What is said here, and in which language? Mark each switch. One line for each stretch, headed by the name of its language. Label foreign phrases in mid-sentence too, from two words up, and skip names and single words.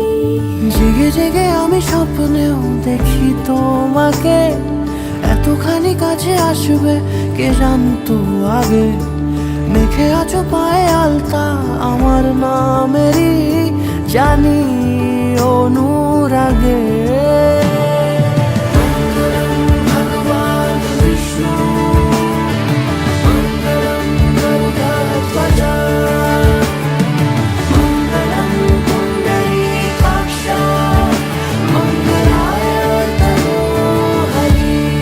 Bangla: জেগে জেগে আমি স্বপ্নেও দেখি তোমাকে এতখানি কাছে আসবে কে জানতো আগে মেখে আছো পায়ে আলতা আমার নামেরই জানি অনুরাগে
Sanskrit: मङ्गलं भगवान् विष्णु मङ्गलं गरुडध्वजा मङ्गलं पुण्डरीकाक्ष मङ्गलाय तनोहरि